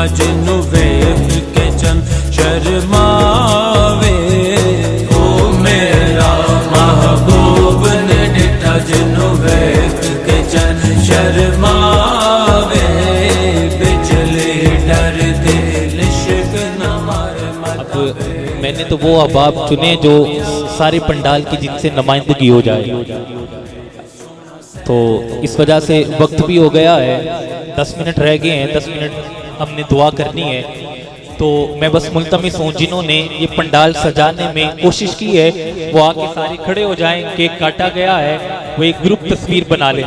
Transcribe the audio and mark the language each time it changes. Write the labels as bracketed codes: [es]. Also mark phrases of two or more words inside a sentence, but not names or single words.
[pa] جنوں ویکھ کے چن شرماوے، تو میرا محبوب نے ڈٹھا جنوں ویکھ کے چن شرماوے، بجلی ڈر دل عشق نہ مارے. [ur] اب میں نے تو وہ احباب چنے جو سارے پنڈال کی جن سے نمائندگی ہو جائے، تو اس وجہ سے وقت بھی ہو گیا ہے، 10 منٹ رہ گئے ہیں، 10 منٹ ہم نے دعا کرنی ہے. تو میں بس ملتمس ہوں جنہوں نے یہ پنڈال سجانے میں کوشش کی ہے وہ آکے سارے کھڑے ہو جائیں، کیک کاٹا گیا ہے، وہ ایک گروپ تصویر بنا لے.